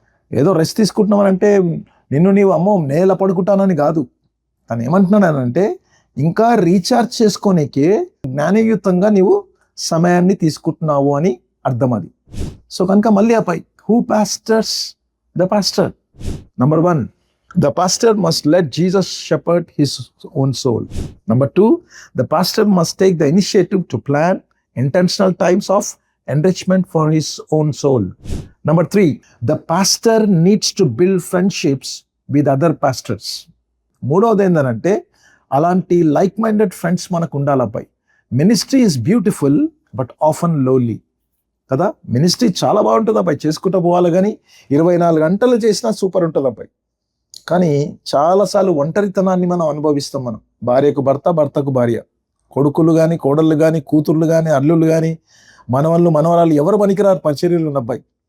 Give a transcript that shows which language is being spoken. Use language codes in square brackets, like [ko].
[te] ఏదో రెస్ట్ తీసుకుంటున్నామనంటే నిన్ను నీవు అమ్మో నేల పడుకుంటానని కాదు. తను ఏమంటున్నానంటే ఇంకా రీఛార్జ్ చేసుకోనికే జ్ఞానయుతంగా నీవు సమయాన్ని తీసుకుంటున్నావు అని అర్థం అది. సో కనుక మళ్ళీ అపై [en] Who pastors the pastor. Number 1, the pastor must let Jesus shepherd his own soul. Number 2, the pastor must take the initiative to plan intentional times of enrichment for his own soul. Number 3, the pastor needs to build friendships with other pastors. [te] మూడవది ఏంటంటే అలాంటి [en] like minded friends [te] మనకు ఉండాలి అబ్బాయి. [en] ministry is beautiful but often lonely [te] కదా. Ministry చాలా బాగుంటుంది అబ్బాయి, చేసుకుంటూ పోవాలి. కానీ 24 గంటలు చేసినా సూపర్ ఉంటుంది అబ్బాయి. కానీ చాలాసార్లు ఒంటరితనాన్ని మనం అనుభవిస్తాం. మనం భార్యకు భర్త, భర్తకు భార్య, కొడుకులు కానీ, కోడళ్ళు కానీ, కూతుర్లు కానీ, అల్లుళ్ళు కానీ, మనవళ్ళు, మనవరాలు ఎవరు పనికిరారు పరిచర్యలు ఉన్న అబ్బాయి.